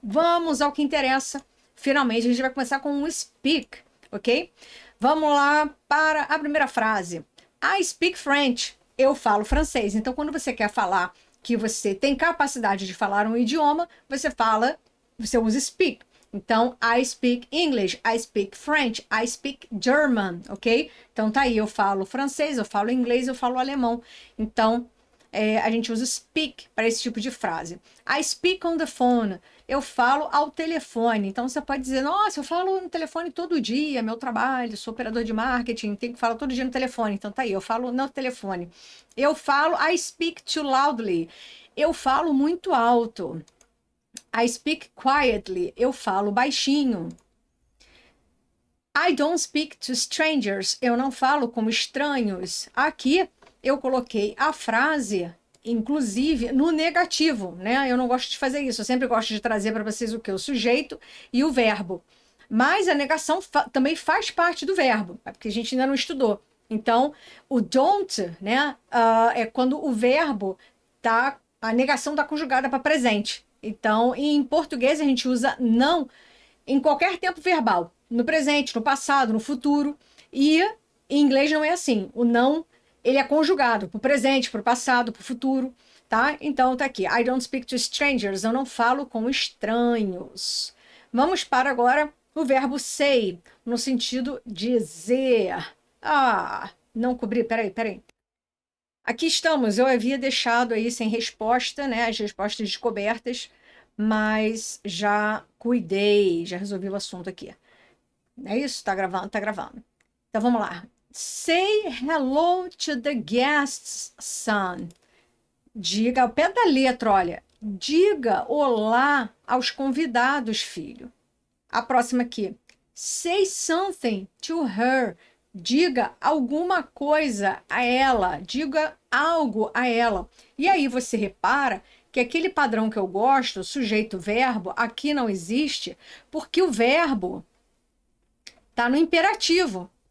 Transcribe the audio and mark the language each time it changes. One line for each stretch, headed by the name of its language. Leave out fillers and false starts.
Portuguese: Vamos ao que interessa. Finalmente, a gente vai começar com um speak, ok? Vamos lá para a primeira frase. I speak French. Eu falo francês. Então, quando você quer falar que você tem capacidade de falar um idioma, você usa speak.
English: Então, I speak English, I speak French, I speak German, ok?
Portuguese: Então, tá aí, eu falo francês, eu falo inglês, eu falo alemão. Então, a gente usa speak para esse tipo de frase.
English: I speak on the phone. Eu falo ao telefone.
Portuguese: Então, você pode dizer, nossa, eu falo no telefone todo dia, meu trabalho, sou operador de marketing, tenho que falar todo dia no telefone. Então, tá aí, eu falo no telefone. Eu falo, I speak too loudly. Eu falo muito alto.
English: I speak quietly. Eu falo baixinho. I don't speak to strangers.
Portuguese: Eu não falo como estranhos. Aqui eu coloquei a frase, inclusive, no negativo, né? Eu não gosto de fazer isso. Eu sempre gosto de trazer para vocês o que? O sujeito e o verbo. Mas a negação também faz parte do verbo, porque a gente ainda não estudou. Então, o don't, né, é quando o verbo tá, a negação está conjugada para presente. Então, em português, a gente usa não em qualquer tempo verbal, no presente, no passado, no futuro. E em inglês não é assim. O não, ele é conjugado para o presente, para o passado, para o futuro, tá? Então tá aqui.
English: I don't speak to strangers. Eu não falo com estranhos.
Portuguese: Vamos para agora o verbo say, no sentido dizer. Ah, não cobri. Peraí. Aqui estamos. Eu havia deixado aí sem resposta, né? As respostas descobertas, mas já cuidei, já resolvi o assunto aqui. É isso? Tá gravando? Tá gravando. Então vamos lá.
English: Say hello to the guests, son.
Portuguese: Diga ao pé da letra, olha. Diga olá aos convidados, filho.
English: A próxima aqui. Say something to her.
Portuguese: Diga alguma coisa a ela. Diga algo a ela. E aí você repara que aquele padrão que eu gosto, sujeito-verbo, aqui não existe, porque o verbo está no imperativo.